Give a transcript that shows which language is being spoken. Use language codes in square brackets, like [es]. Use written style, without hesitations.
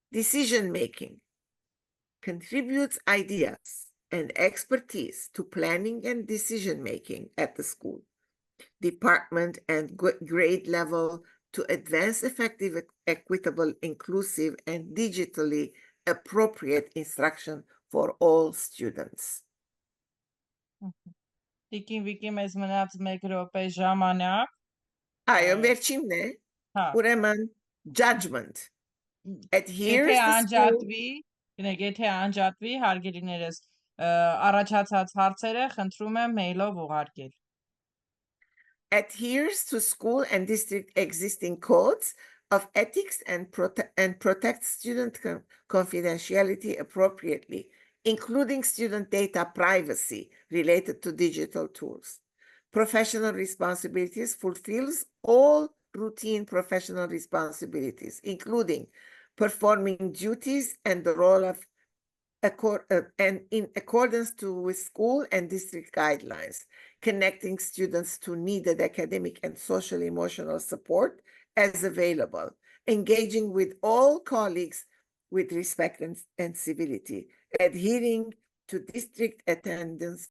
[en] Decision-making contributes ideas and expertise to planning and decision-making at the school, department, and grade level to advance effective, equitable, inclusive, and digitally appropriate instruction for all students. [hy] Տիկին Վիկի մեզ մնաց 1 րոպե ժամանակ։ Այո, վերջինն է, Հա, ուրեմն judgment. եթե [en] Adheres to school. [hy] անջատվի, գնեք, եթե անջատվի, հարգելիներս, առաջացած հարցերը խնդրում եմ մեյլով ուղարկել։ [en] Adheres to school and district existing codes of ethics and protects student confidentiality appropriately, including student data privacy related to digital tools. Professional responsibilities fulfills all routine professional responsibilities, including performing duties and the role of and in accordance with school and district guidelines, connecting students to needed academic and social emotional support as available, engaging with all colleagues with respect and civility, adhering to district attendance